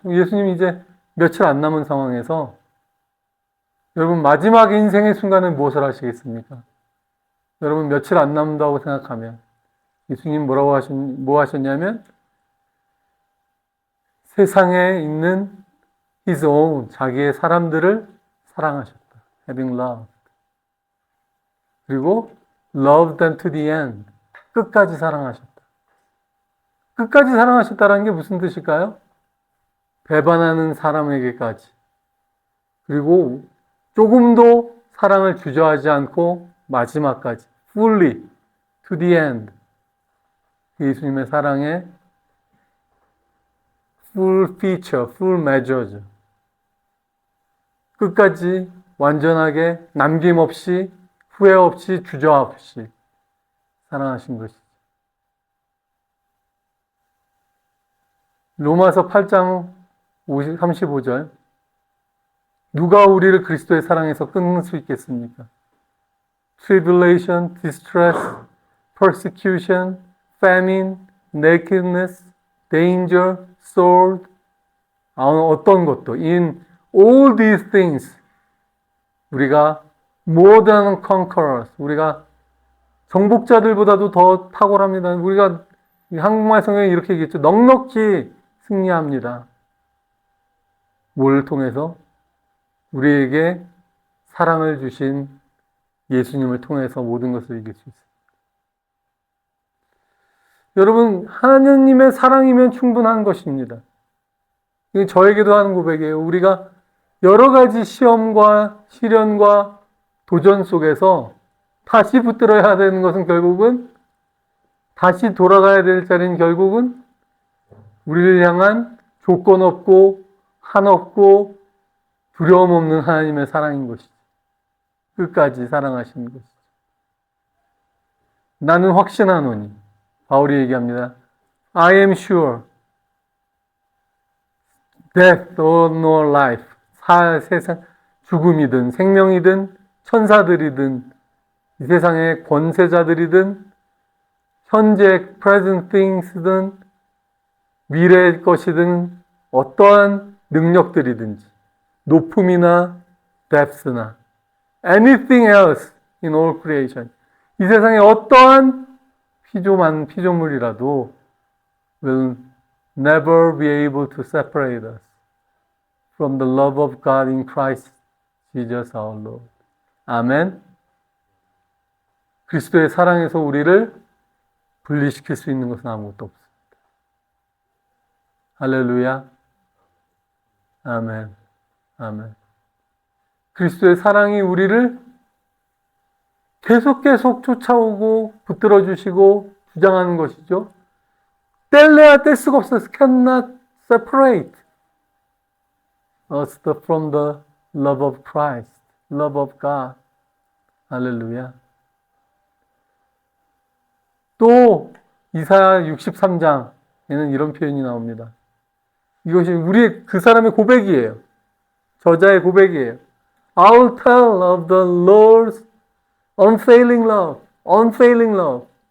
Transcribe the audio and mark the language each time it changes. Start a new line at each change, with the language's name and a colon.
Korean: 예수님이 이제 며칠 안 남은 상황에서 여러분 마지막 인생의 순간에 무엇을 하시겠습니까? 여러분 며칠 안 남는다고 생각하면 예수님 뭐 하셨냐면 세상에 있는
English: His own
Korean: 자기의 사람들을 사랑하셨다.
English: Having loved. 그리고 loved them to the end.
Korean: 끝까지 사랑하셨다. 끝까지 사랑하셨다는 게 무슨 뜻일까요? 배반하는 사람에게까지. 그리고 조금도 사랑을 주저하지 않고 마지막까지.
English: Fully to the end.
Korean: 예수님의 사랑의
English: full feature, full measure.
Korean: 끝까지 완전하게 남김없이 후회 없이 주저 없이 사랑하신 것이죠. 로마서 8장 35절 누가 우리를 그리스도의 사랑에서 끊을 수 있겠습니까?
English: Tribulation, distress, persecution, famine, nakedness, danger, sword
Korean: 어떤 것도
English: in all these things 우리가 more than conquerors
Korean: 우리가 정복자들보다도 더 탁월합니다. 우리가 한국말 성경에 이렇게 얘기했죠. 넉넉히 승리합니다. 뭘 통해서? 우리에게 사랑을 주신 예수님을 통해서 모든 것을 이길 수 있습니다. 여러분 하나님의 사랑이면 충분한 것입니다. 이게 저에게도 하는 고백이에요. 우리가 여러 가지 시험과 시련과 도전 속에서 다시 붙들어야 되는 것은 결국은 다시 돌아가야 될 자리는 결국은 우리를 향한 조건 없고 한없고 두려움 없는 하나님의 사랑인 것이죠. 끝까지 사랑하시는 것이죠. 나는 확신하노니 바울이 얘기합니다.
English: I am sure death or no life
Korean: 세상 죽음이든 생명이든 천사들이든 이 세상의 권세자들이든 현재 present things든 미래의 것이든 어떠한 능력들이든지 높음이나 depth나
English: anything else in all creation
Korean: 이 세상에 어떠한
English: 피조물이라도 will never be able to separate us from the love of God in Christ Jesus our Lord.
Korean: 아멘. 그리스도의 사랑에서 우리를 분리시킬 수 있는 것은 아무것도 없습니다. 할렐루야. 아멘. 아멘. 그리스도의 사랑이 우리를 계속 쫓아오고 붙들어 주시고 주장하는 것이죠. 뗄래야 뗄 수가 없어요.
English: Cannot separate us from the love of Christ, love of God.
Korean: 할렐루야. 또 이사야 63장에는 이런 표현이 나옵니다. 이것이 우리의 그 사람의 고백이에요. 저자의 고백이에요.
English: I'll tell of the Lord's unfailing love, unfailing love.